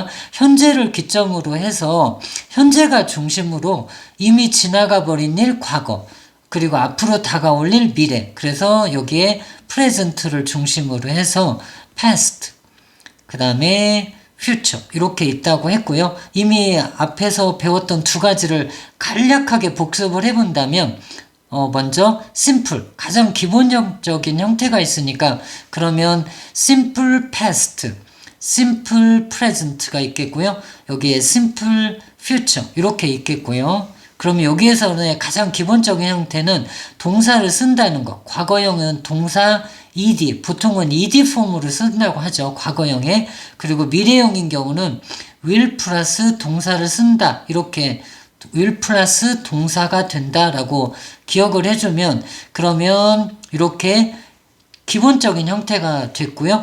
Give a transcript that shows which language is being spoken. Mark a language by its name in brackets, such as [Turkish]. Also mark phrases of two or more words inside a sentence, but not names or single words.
[Korean] 현재를 기점으로 해서 현재가 중심으로 이미 지나가 버린 일 과거 그리고 앞으로 다가올 일 미래 그래서 여기에 present를 중심으로 해서 past 그 다음에 future 이렇게 있다고 했고요. 이미 앞에서 배웠던 두 가지를 간략하게 복습을 해본다면 먼저 simple 가장 기본적인 형태가 있으니까 그러면 [English] simple past, simple present [Korean] 가 있겠고요. 여기에 [English] simple future [Korean] 이렇게 있겠고요. 그러면 여기에서는 가장 기본적인 형태는 동사를 쓴다는 거. 과거형은 동사 ed, 보통은 ed 폼으로 쓴다고 하죠. 과거형에. 그리고 미래형인 경우는 will 플러스 동사를 쓴다. 이렇게 will 플러스 동사가 된다라고 기억을 해주면 그러면 이렇게 기본적인 형태가 됐고요.